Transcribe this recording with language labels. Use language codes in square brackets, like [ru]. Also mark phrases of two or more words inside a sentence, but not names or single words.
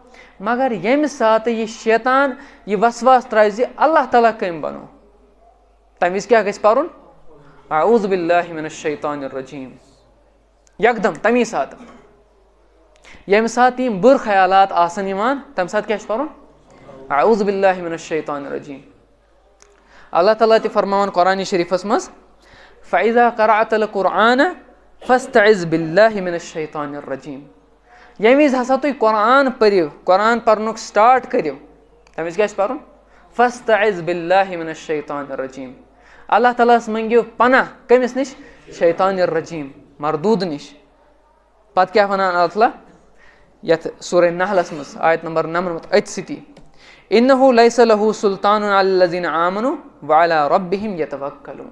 [ks] مگر ییٚمہِ ساتہٕ یہِ شیطان یہِ وسواس ترٛاوِ زِ اللہ تعالیٰ کٔمۍ بنو تمہِ وِزِ کیاہ گژھِ پرُن [ar] اعوذ باللہ من الشیطان الرجیٖم [ks] یکدم تمی ساتہٕ ییٚمہِ ساتہٕ یِم بُرٕ خیالات آسن یِوان تمہِ ساتہٕ کیاہ چھُ پرُن [ar] اعوذ باللہ من الشیطان الرجیٖم. [ks] اللہ تعالیٰ تہِ فرماوان قرآنِ شریٖفس منٛز [ar] فاذا قرأت القرآن فاستعذ باللہ من الشیطان الرجیٖم. [ks] ییٚمہِ وِزِ ہسا تُہۍ قرآن پٔرِو قرآن پرنُک سٹاٹ کٔرِو تمہِ وِزِ کیاہ چھُ پرُن [ar] فاستعذ باللہ من الشیطان الرجیٖم. [ks] اللہ تعالیٰ ہس منٛگِو پناہ کٔمِس نِش [ar] شیطان الرجیٖم [ks] مردوٗد نِش. پتہٕ کیاہ ونان اللہ تعالیٰ یتھ سورہ نحلس منٛز آیت نمبر 99 أتھۍ سۭتی [ar] اِنہُ لیسَ لہوٗ سُلطان علی الذیٖنَ آمنوٗ وعلی ربِہِم یتوکلوٗن.